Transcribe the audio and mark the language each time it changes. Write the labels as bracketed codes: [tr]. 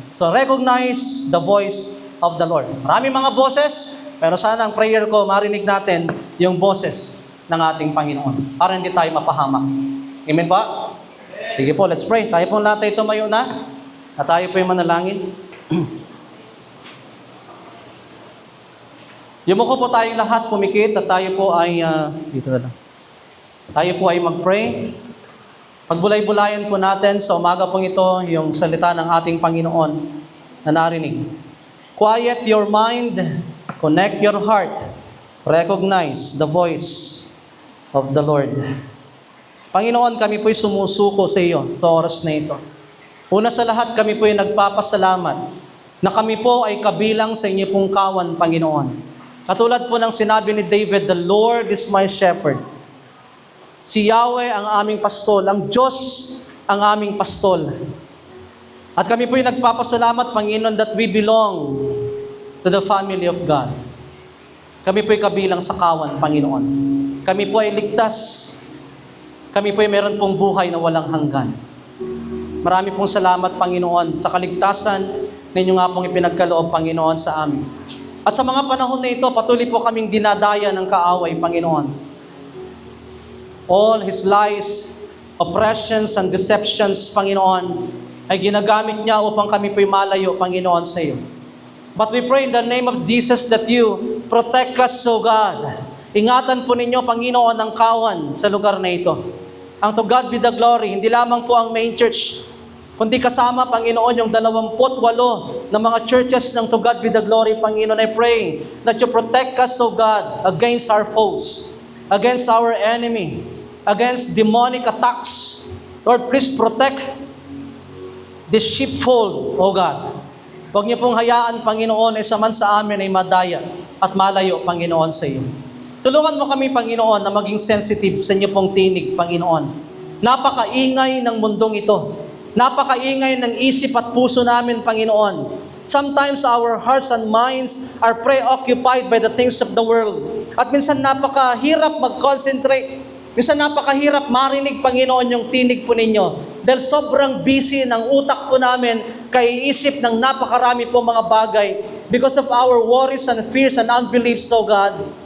[en] So recognize the voice of the Lord. [tl] Maraming mga boses, pero sana ang prayer ko, marinig natin yung boses ng ating Panginoon. Para hindi tayo mapahamak. Amen ba? Sige po, [en] let's pray. [tl] Tayo pong lahat ay tumayo na. At tayo po yung manalangin. Yumuko po tayong lahat, pumikit, at tayo po ay, dito na lang. Tayo po ay mag-pray. Pagbulay-bulayan po natin sa umaga pong ito, yung salita ng ating Panginoon na narinig. [en] Quiet your mind, connect your heart, recognize the voice of the Lord. [tl] Panginoon, kami po'y sumusuko sa iyo sa oras na ito. Una sa lahat, kami po'y nagpapasalamat na kami po ay kabilang sa inyo pong kawan, Panginoon. Katulad po ng sinabi ni David, [en] the Lord is my shepherd. [tl] Si Yahweh ang aming pastol, ang Diyos ang aming pastol. At kami po'y nagpapasalamat, Panginoon, [en] that we belong to the family of God. [tl] Kami po'y kabilang sa kawan, Panginoon. Kami po ay ligtas. Kami po'y meron pong buhay na walang hanggan. Marami pong salamat, Panginoon, sa kaligtasan ninyo nga pong ipinagkaloob, Panginoon, sa amin. At sa mga panahon na ito, patuloy po kaming dinadaya ng kaaway, Panginoon. [en] All his lies, oppressions, and deceptions, [tl] Panginoon, ay ginagamit niya upang kami po'y malayo, Panginoon, sa iyo. [en] But we pray in the name of Jesus that you protect us, O God. [tl] Ingatan po ninyo, Panginoon, ang kawan sa lugar na ito. Ang to God be the glory, hindi lamang po ang main church, kundi kasama, Panginoon, yung 28 na mga churches ng to God be the glory, Panginoon. [en] I pray that you protect us, O God, against our foes, against our enemy, against demonic attacks. Lord, please protect this sheepfold, O God. [tl] Huwag niyo pong hayaan, Panginoon, man sa amin ay madaya at malayo, Panginoon, sa iyo. Tulungan mo kami, Panginoon, na maging sensitive sa inyo pong tinig, Panginoon. Napakaingay ng mundong ito. Napakaingay ng isip at puso namin, Panginoon. [en] Sometimes our hearts and minds are preoccupied by the things of the world. [tl] At minsan napakahirap mag-concentrate. Minsan napakahirap marinig, Panginoon, yung tinig po ninyo. Dahil sobrang busy ng utak po namin kaiisip ng napakarami po mga bagay [en] because of our worries and fears and unbeliefs, O God.